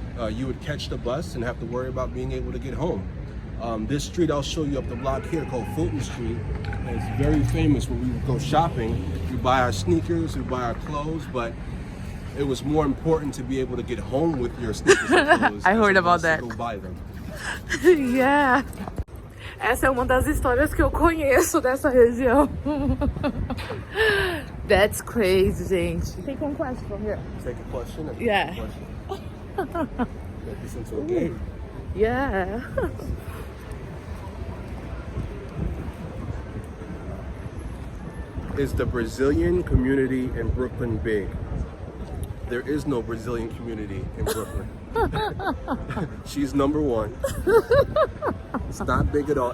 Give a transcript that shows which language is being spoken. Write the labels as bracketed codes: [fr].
[en] You would catch the bus and have to worry about being able to get home. This street I'll show you up the block here called Fulton Street. It's very famous when we would go shopping. We buy our sneakers, we buy our clothes, but it was more important to be able to get home with your sneakers and clothes. I heard about that. To go buy them. Yeah. [pt] Essa é uma das histórias que eu conheço dessa região. [en] That's crazy, gente. Take one question from here. Take a question. Yeah. Make this into a game. Yeah. Is the Brazilian community in Brooklyn big? There is no Brazilian community in Brooklyn. She's number one. It's not big at all.